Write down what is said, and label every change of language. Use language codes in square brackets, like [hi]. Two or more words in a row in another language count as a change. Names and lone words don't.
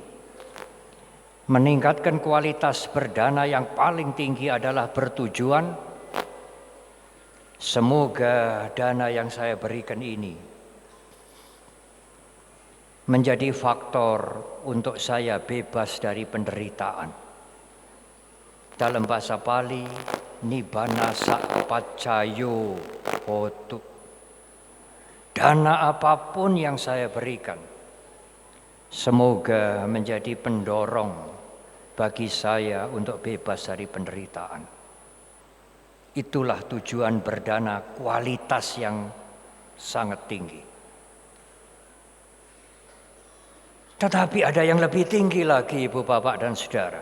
[id] Meningkatkan kualitas berdana yang paling tinggi adalah bertujuan semoga dana yang saya berikan ini menjadi faktor untuk saya bebas dari penderitaan. Dalam bahasa Pali, [pi] nibbana sapaccayo hotu. [id] Dana apapun yang saya berikan, semoga menjadi pendorong bagi saya untuk bebas dari penderitaan. Itulah tujuan berdana kualitas yang sangat tinggi. Tetapi ada yang lebih tinggi lagi, ibu bapak dan saudara.